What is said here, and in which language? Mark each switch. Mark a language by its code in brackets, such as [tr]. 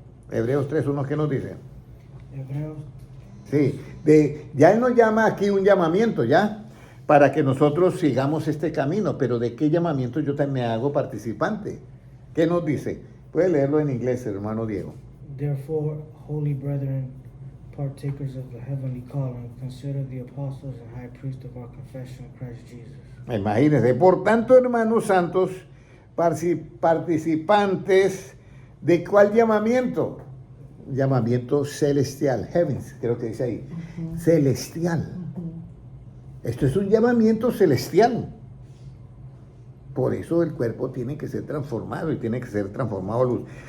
[es] Hebreos 3:1, ¿qué nos dice? Hebreos. Sí, ya Él nos llama aquí un llamamiento, ¿ya? Para que nosotros sigamos este camino, pero ¿de qué llamamiento yo también me hago participante? ¿Qué nos dice? Puede leerlo en inglés, hermano Diego. [en] Therefore, holy brethren, partakers of the heavenly calling, consider the apostles and high priest of our confession, Christ Jesus. [es] Imagínense, por tanto, hermanos santos, participantes de cuál llamamiento? Llamamiento celestial, heavens, creo que dice ahí, celestial. Esto es un llamamiento celestial. Por eso el cuerpo tiene que ser transformado y tiene que ser transformado a luz.